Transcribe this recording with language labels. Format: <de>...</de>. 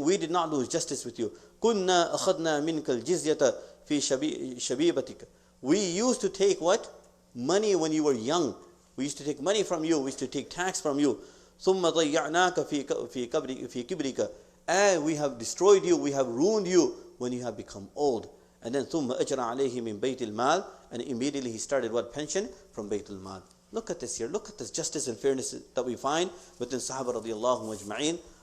<en>We did not do justice with you.</en> <ar>Kunna akhadna minka al-jizyata fi shabibatika.</ar> <en>We used to take what? Money when you were young. We used to take money from you. We used to take tax from you.</en> <ar>ثُمَّ ضَيَّعْنَاكَ فِي كِبْرِكَ.</ar> <en>And we have destroyed you, we have ruined you when you have become old. And then</en> <ar>ثُمَّ أَجْرَ عَلَيْهِ مِنْ بَيْتِ الْمَالِ.</ar> <en>And immediately he started what? Pension from Bayt al-Mal. Look at this here. Look at this justice and fairness that we find within Sahaba radiallahu ajma'in.</en>